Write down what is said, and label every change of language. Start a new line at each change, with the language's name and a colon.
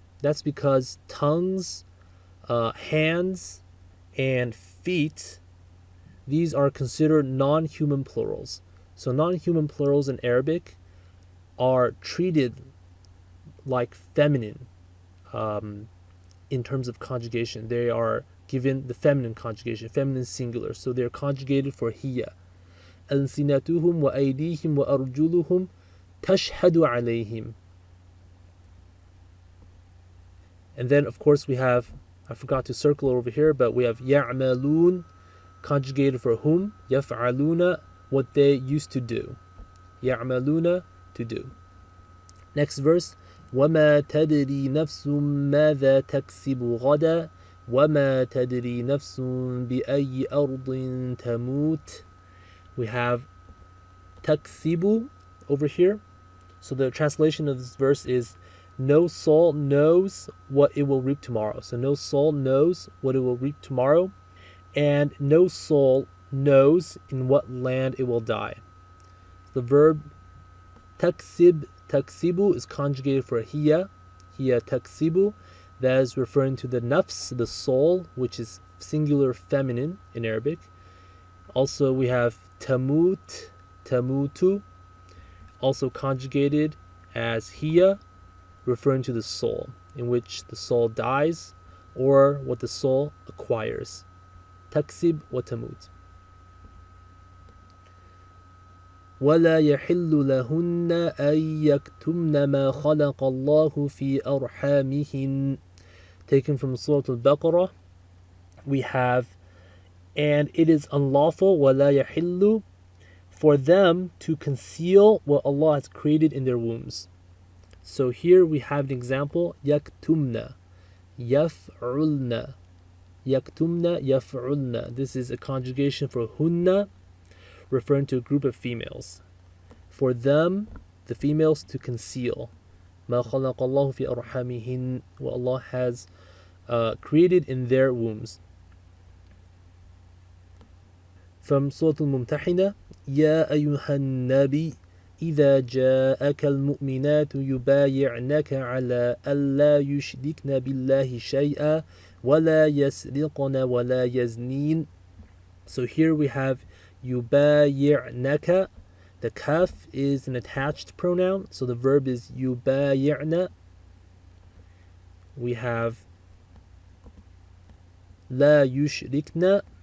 English: That's because tongues, hands, and feet, these are considered non-human plurals. So non-human plurals in Arabic are treated like feminine in terms of conjugation. They are given the feminine conjugation, feminine singular. So they're conjugated for hiya.
Arabic: ألسنتهم وأيديهم وأرجلهم تشهد عليهم.
English: And then, of course, we have, I forgot to circle over here, but we have يعملون conjugated for whom, يفعلون, what they used to do. يعملون, to do.
Arabic: Next verse, وما تدري نفس ماذا تكسب غدا وما تدري نفس بأي أرض تموت.
English: We have تكسب over here. So the translation of this verse is, no soul knows what it will reap tomorrow. So no soul knows what it will reap tomorrow, and no soul knows in what land it will die. The verb taksib, taksibu, is conjugated for hiya taksibu. That is referring to the nafs, the soul, which is singular feminine in Arabic. Also we have tamut, tamutu, also conjugated as hiya, referring to the soul, in which the soul dies or what the soul acquires.
Arabic: Taksib wa tamut. ولا يحل لهن أن يكتمن ما خلق الله في أرحامهن.
English: Taken from Surah Al-Baqarah, we have, and it is unlawful,
Arabic: ولا يحل,
English: for them to conceal what Allah has created in their wombs. So here we have an example, yaktumna, yaf'ulna, yaktumna, yaf'ulna. This is a conjugation for hunna, referring to a group of females. For them, the females, to conceal.
Arabic: ما خلق الله في أرحامهن,
English: what Allah has created in their wombs. From Surah Al-Mumtahina,
Arabic: يا أيها النبي إذا جاءك المؤمنات يبايعنك على ألا يشركن بالله شيئا ولا يسرقن ولا يزنين.
English: So here we have يبايعنك. The kaf is an attached pronoun, so the verb is يبايعن. We have
Arabic: لا يشركن.